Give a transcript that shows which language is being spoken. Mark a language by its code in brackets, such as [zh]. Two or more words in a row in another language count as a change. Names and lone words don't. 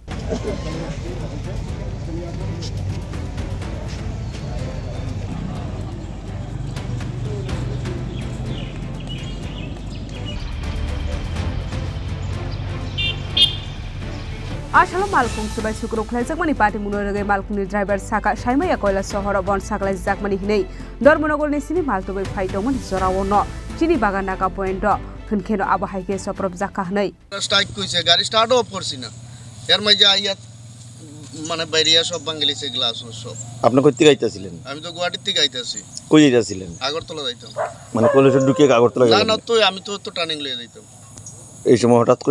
[trp] Asal malkung subai sukrop khlaijakmani party muno rugai malkungni driver saka saimaya Koilasoro bon saklai jakmani hinei dormonogol ni sini maltobai phaitongmani jorawono chini bagan naka point khunkheno aba haike soprop jakka hnei [bn] স্ট্রাইক কইছে গাড়ি [en] start off [bn] করছি না এর মাঝে আইয়া মানে বাইরিয়া সব বাঙ্গালিছে গ্লাস সব আপনি কই থেকে আইতাছিলেন আমি তো গুয়াহাটি থেকে আইতাছি কই যাইতাছিলেন আগরতলা যাইতাম মানে কলেজে ঢুকে আগরতলা না গেলেন না তো আমি তো টার্নিং লয়ে যাইতাম এই সময় হঠাৎ করে